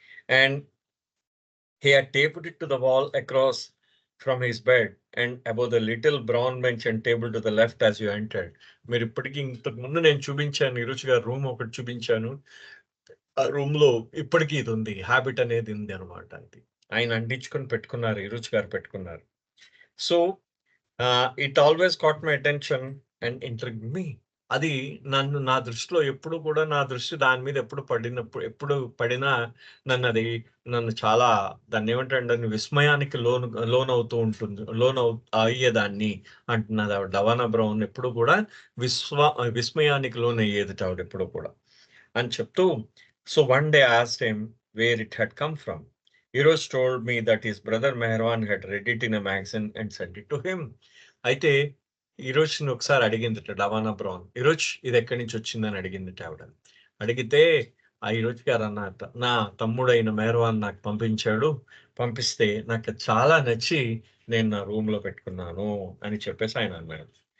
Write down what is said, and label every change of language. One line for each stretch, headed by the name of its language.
English: And he had taped it to the wall across from his bed and above the little brown bench and table to the left as you entered.
Telugu: మీరు ఇప్పటికి ఇంతకు ముందు నేను చూపించాను ఇరుచి గారి room ఒకటి చూపించాను. ఆ రూమ్‌లో ఇప్పటికి ఇది ఉంది. హాబిట్ అనేది ఉంది అన్నమాట అది. ఆయన అంటించుకొని పెట్టుకున్నారు. ఇరుచి గారు పెట్టుకున్నారు.
English: So, it always caught my attention and intrigued me.
Telugu: అది నా దృష్టిలో ఎప్పుడు కూడా నా దృష్టి దాని మీద ఎప్పుడు పడినా నన్ను చాలా దాన్నేమంటారంటే విస్మయానికి లోనవుతూ ఉంటుంది. అయ్యేదాన్ని అంటున్నది ఆవిడ. లవణ బ్రౌన్ ఎప్పుడు కూడా విస్మయానికి లోనయ్యేదిట ఆవిడెప్పుడు కూడా. అని చెప్తూ
English: So one day asked him where it had come from. Eros told me that his brother Meherwan had read it in a magazine and sent it to him.
Telugu: అయితే ఈరోజ్‌ని ఒకసారి అడిగిందట లవానా బ్రౌన్. ఈరోజ్ ఇది ఎక్కడి నుంచి వచ్చిందని అడిగిందట ఆవిడ. అడిగితే ఆ ఈరోజ్ గారు అన్నారట, నా తమ్ముడైన మెహర్వాన్ నాకు పంపించాడు. పంపిస్తే నాకు చాలా నచ్చి నేను నా రూమ్‌లో పెట్టుకున్నాను అని చెప్పేసి ఆయన అన్నాడు.